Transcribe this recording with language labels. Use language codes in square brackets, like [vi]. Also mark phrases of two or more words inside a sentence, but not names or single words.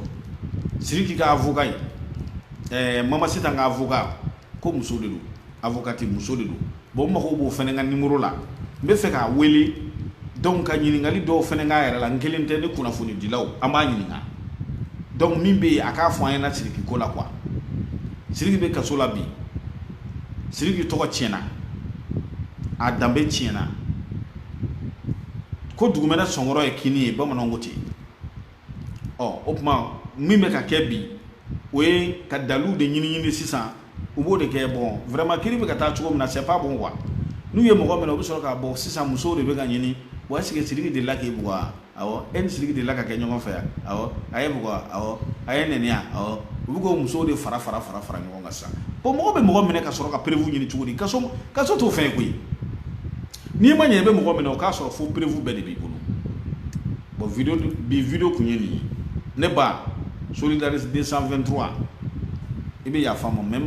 [bm] Sidiki ka avocat ye Mama Sita ka avocat ko muso de don avocate muso de don bon n mago b'o fɛnɛ ka numéro la n bɛ fɛ k'a wele donc ka ɲininkali dɔw fɛnɛ k'a yɛrɛ la n kelen tɛ ne kunnafoni dilaw an b'a ɲininka donc min bɛ yen a k'a fɔ an ɲɛna Sidiki ko la quoi Sidiki bɛ kaso la bi Sidiki tɔgɔ tiɲɛna a danbe tiɲɛna ko dugumɛnɛ sɔngɔrɔ ye kini ye bamananw ko ten o tuma min bɛ ka kɛ bi o ye ka dalilu de ɲini sisan u b'o de kɛ [fr] bon vraiment [bm] kiri bɛ ka taa cogo min na [fr] c'est pas bon quoi [bm] n'u ye mɔgɔ minɛ u bɛ sɔrɔ k'a bɔ sisan musow de bɛ ka ɲini bon [fr] est-ce que [bm] Sidiki delila k'e bugɔ wa awɔ e ni Sidiki delila ka kɛ ɲɔgɔn fɛ yan awɔ a ye bugɔ awɔ a ye nɛni yan awɔ u bɛ k'o musow de fara ɲɔgɔn kan sisan bon mɔgɔ bɛ mɔgɔ minɛ ka sɔrɔ ka prévu ɲini cogo di kaso t'o fɛn ye koyi n'i ma ɲɛ i bɛ mɔgɔ minɛ o k'a sɔrɔ fo prévu bɛɛ de b'i bolo bon video kun ye nin ye ne ba Solidarité 223 i bɛ yafa ma mais n